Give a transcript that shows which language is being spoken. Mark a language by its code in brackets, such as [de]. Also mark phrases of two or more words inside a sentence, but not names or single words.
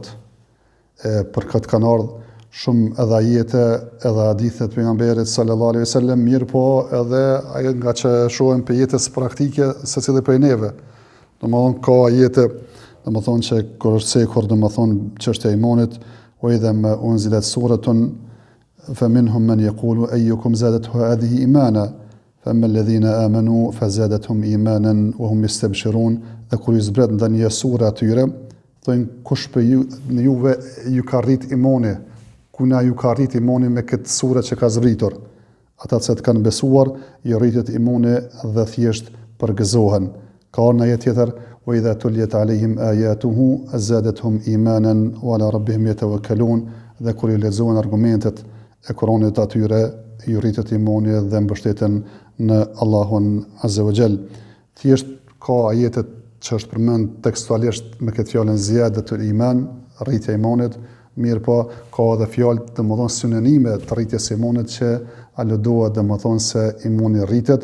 [sq] Për këtë kanë ardhur shumë edhe ajete, edhe hadithe të pejgamberit [ar] صلى الله عليه وسلم, [sq] mirë po edhe ajo nga që shohim për jetës praktike secili prej neve. Domethënë ka ajete, domethënë që kur është sekur, domethënë çështja e imanit, [ar] وإذا ما أنزلت سورة فمنهم من يقول أيكم زادته هذه إيمانا فأما الذين آمنوا فزادتهم إيمانا وهم يستبشرون. [sq] Dhe kur ju zbret ndonjë sure atyre, thonë kush për juve ju ka rrit imani, kuna ju ka rrit imani me këtë sure që ka zbritur. Ata që të kanë besuar, ju rritet imani dhe thjesht përgëzohen. Ka një jetë tjetër, [ar] وإذا تليت عليهم آياته زادتهم إيمانا وعلى ربهم يتوكلون. [sq] Dhe kur ju lexohen argumentet e Kuranit atyre, ju rritet imani dhe mbështeten në Allahun [ar] عز وجل. [sq] Thjesht ka ajete që është përmend tekstualisht me këtë fjalën [ar] زيادة الإيمان, [sq] rritja e imanit, mirë po ka edhe fjalë domethënë sinonime të rritjes së imanit që aludohet domethënë se imani rritet.